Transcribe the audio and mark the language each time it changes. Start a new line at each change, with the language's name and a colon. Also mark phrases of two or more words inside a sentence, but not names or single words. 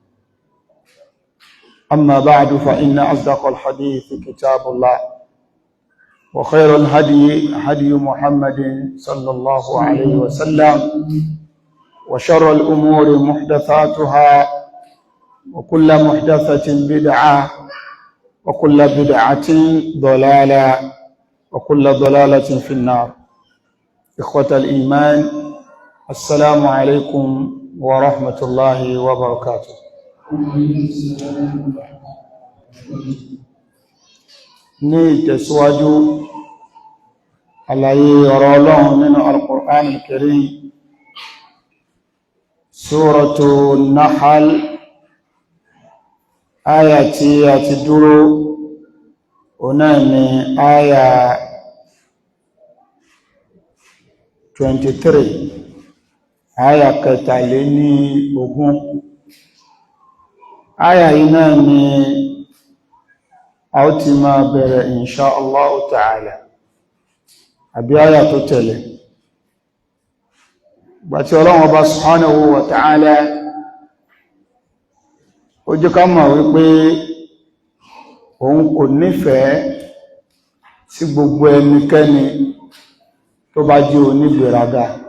Arabic: أما بعد فإن أصدق الحديث كتاب الله وخير الهدي هدي محمد صلى الله عليه وسلم وشر الأمور محدثاتها وكل محدثة بدعة وكل بدعة ضلالة وكل ضلالة في النار. إخوة الإيمان، السلام عليكم ورحمة الله وبركاته.
Yoruba: ní ìtẹ̀síwájú àlàyé ọ̀rọ̀ Ọlọ́run nínú Al-Qur'an Al-Karim, Suratu Nahl, áyà tí a ti dúró ọ̀nà ni áyà 23, áyà kẹtàléníogún. Áyà yìí náà ni a ó ti máa bẹ̀rẹ̀
Arabic: إن شاء الله تعالى,
Yoruba: àbí áyà tó tẹ̀lé. Gbàtí Ọlọ́run Ọba
Arabic: سبحانه وتعالى
Yoruba: ó jẹ́ ká mọ̀ wípé òun kò nífẹ̀ẹ́ sí gbogbo ẹnikẹ́ni tó bá jẹ́ onígbèrágà.